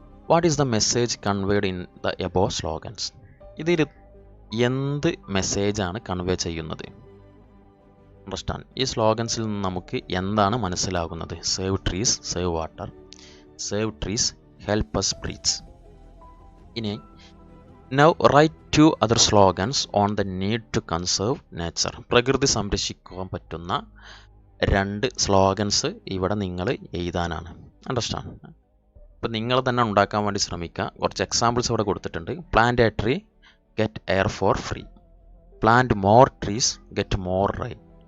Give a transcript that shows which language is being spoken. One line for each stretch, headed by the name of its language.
English: What is the message conveyed in the above slogans?
Malayalam: ഇതിൽ എന്ത് മെസ്സേജാണ് കൺവേ ചെയ്യുന്നത്?
English: Understand?
Malayalam: ഈ സ്ലോഗൻസിൽ നിന്ന് നമുക്ക് എന്താണ് മനസ്സിലാകുന്നത്?
English: Save trees, save water, save trees, help us breathe.
Malayalam: ഇനി
English: Now write 2 other slogans on the need to conserve nature.
Malayalam: പ്രകൃതി സംരക്ഷിക്കാൻ പറ്റുന്ന 2 സ്ലോഗൻസ് ഇവിടെ നിങ്ങൾ എഴുതാനാണ്. അണ്ടർസ്റ്റാൻഡ്? അപ്പോൾ നിങ്ങൾ തന്നെ ഉണ്ടാക്കാൻ വേണ്ടി ശ്രമിക്കുക. കുറച്ച് എക്സാമ്പിൾസ് ഇവിടെ കൊടുത്തിട്ടുണ്ട്.
English: Plant a tree, get air for free. Plant more trees, get more rain.